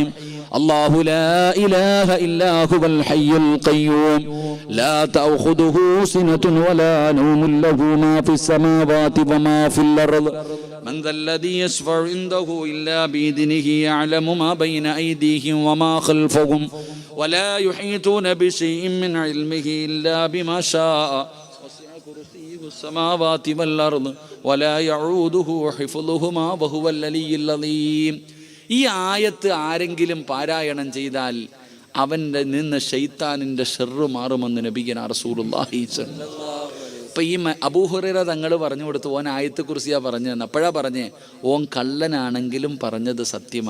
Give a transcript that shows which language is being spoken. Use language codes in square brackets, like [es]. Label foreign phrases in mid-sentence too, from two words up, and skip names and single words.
[ar] الله لا إله إلا هو الحي القيوم لا تأخذه سنة ولا نوم له ما في السماوات وما في الأرض من ذا الذي يشفع عنده إلا بإذنه يعلم ما بين أيديهم وما خلفهم ولا يحيطون بشيء من علمه إلا بما شاء وسع كرسيه السماوات والأرض ولا يعوده حفظهما وهو العلي العظيم. [ml] ഈ ആയത്ത് ആരെങ്കിലും പാരായണം ചെയ്താൽ അവൻ്റെ നിന്ന് ശൈത്താനിൻ്റെ ഷെർറ് മാറുമെന്ന് നബിഗിന റസൂലുള്ളാഹി. ഇപ്പം ഈ അബൂ ഹുറൈറ തങ്ങൾ പറഞ്ഞു കൊടുത്തു, ഓൻ ആയത്തെ കുറിച്ചാണ് പറഞ്ഞതെന്ന്. അപ്പോഴാ പറഞ്ഞേ, ഓൻ കള്ളനാണെങ്കിലും പറഞ്ഞത് സത്യമാ.